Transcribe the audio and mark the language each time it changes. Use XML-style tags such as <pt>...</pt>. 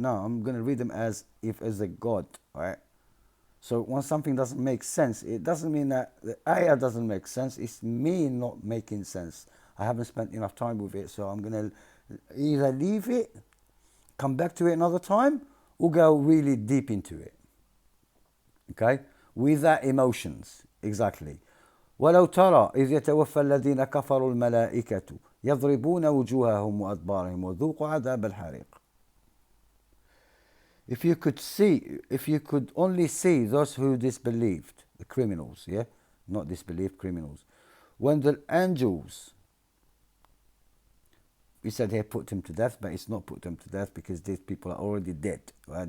<en>No, I'm going to read them as if as a God, right? So when something doesn't make sense, it doesn't mean that the ayah doesn't make sense. It's me not making sense. I haven't spent enough time with it, so I'm going to either leave it, come back to it another time, or go really deep into it. Okay? Without emotions. Exactly.</en> <ar>ولو ترى إذ يتوفى الذين كفروا الملائكة يضربون وجوههم وأدبارهم وذوقوا عذاب الحريق.</ar> <en>If you could only see those who disbelieved, the criminals, yeah, not disbelieved criminals, when the angels, we said here put them to death, but it's not put them to death because these people are already dead. Right?</en>